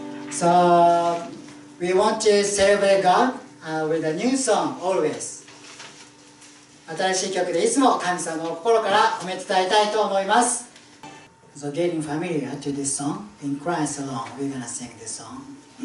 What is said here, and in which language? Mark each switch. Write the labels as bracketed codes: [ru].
[en] So we want to celebrate God with a new song always. [ja] 新しい曲でいつも神様を心から褒め伝えたいと思います。 [en] So getting familiar to this song, in Christ alone, we're gonna sing this song.